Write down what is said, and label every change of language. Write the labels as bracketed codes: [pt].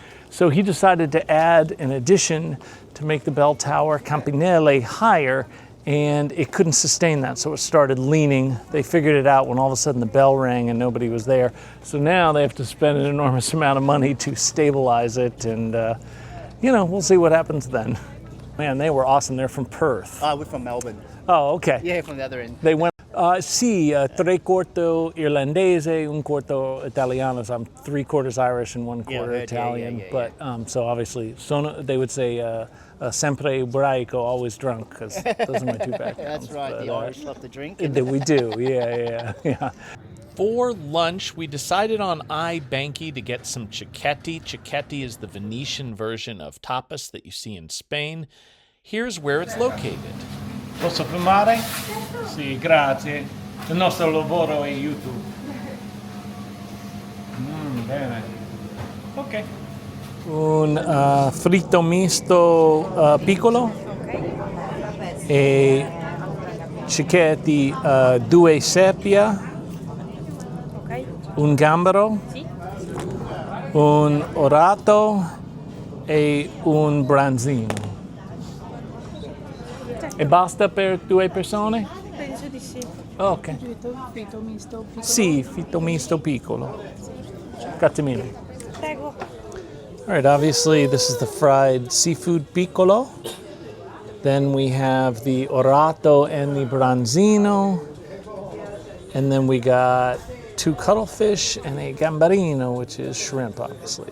[en] So he decided to add an addition to make the bell tower Campanile higher, and it couldn't sustain that, so it started leaning. They figured it out when all of a sudden the bell rang and nobody was there. So now they have to spend an enormous amount of money to stabilize it, and you know, we'll see what happens then. Man, they were awesome. They're from Perth. We're from Melbourne. Oh, okay. Yeah, from the other end. They went, [it] sì, tre quarto irlandese, un quarto italiano. [en] So I'm 3/4 Irish and 1/4 Italian. But so obviously, they would say [it] sempre ubriaco, [en] always drunk, because those are my two backgrounds. That's right. But, the Irish love to drink. We do. Yeah. For lunch, we decided on I Banchi to get some cicchetti. Cicchetti is the Venetian version of tapas that you see in Spain. Here's where it's located. [it] Posso filmare? Sì, grazie. Il nostro lavoro è YouTube. Bene. Ok. Un fritto misto piccolo. E cicchetti 2 seppia. Un gambero. Un orato e un branzino. E basta per 2 persone? Penso di sì. Ok. Fritto misto piccolo. Sì, fritto misto piccolo. Grazie mille. Prego. [en] All right, obviously this is the fried seafood piccolo. Then we have the orato and the branzino. And then we got 2 cuttlefish and a gambarino, which is shrimp, obviously.